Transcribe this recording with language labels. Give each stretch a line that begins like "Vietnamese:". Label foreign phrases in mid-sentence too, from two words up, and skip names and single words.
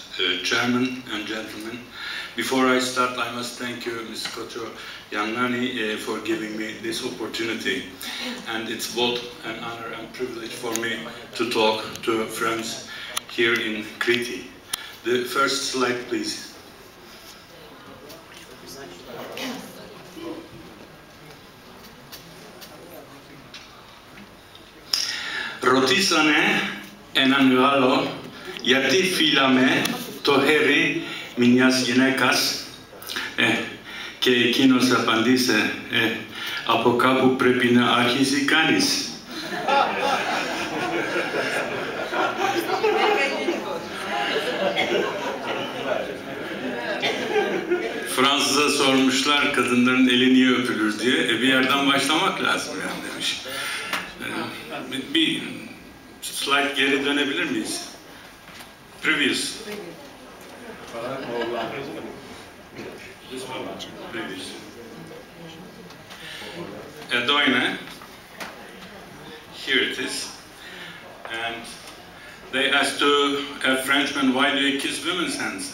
English: Chairman and gentlemen. Before I start, I must thank you, Ms. Kocho Yanani, for giving me this opportunity. And it's both an honor and privilege for me to talk to friends here in Crete. The first slide, please.
Greek: Ρωτήσανε έναν Γάλλο γιατί φιλάμε το χέρι μιας γυναίκας και κείνος απάντησε από κάπου πρέπει ν' αρχίζει κανείς.
Turkish: Fransız'a sormuşlar kadınların eli niye öpülür diye. Bir yerden başlamak lazım yani demiş. Bir slide geri dönebilir miyiz?
English: Previous. Previous. Edoine. Here it is. And they asked a Frenchman, why do you kiss women's hands?